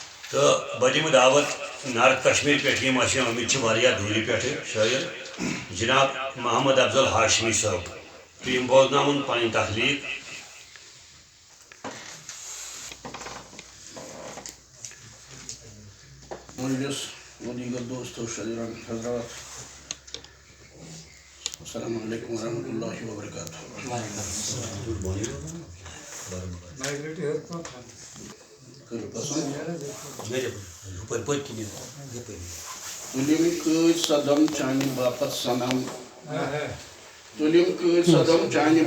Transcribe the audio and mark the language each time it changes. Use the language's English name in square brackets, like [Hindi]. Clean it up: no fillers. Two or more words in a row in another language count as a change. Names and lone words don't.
[Kashmiri] تو بڑی دعوت نارتھ کشمیر پہ آمت دوری پہ شاعر جناب محمد افضل ہاشمی صاحب تو بوزن پن تخلیق [Urdu] مجلس و دیگر دوستو شاعران حضرات [Arabic] السلام علیکم ورحمۃ اللہ وبرکاتہ. [Kashmiri] تلم کۭتۍ صدم چانہِ باپت سنم تلم کۭتۍ صدم چانہِ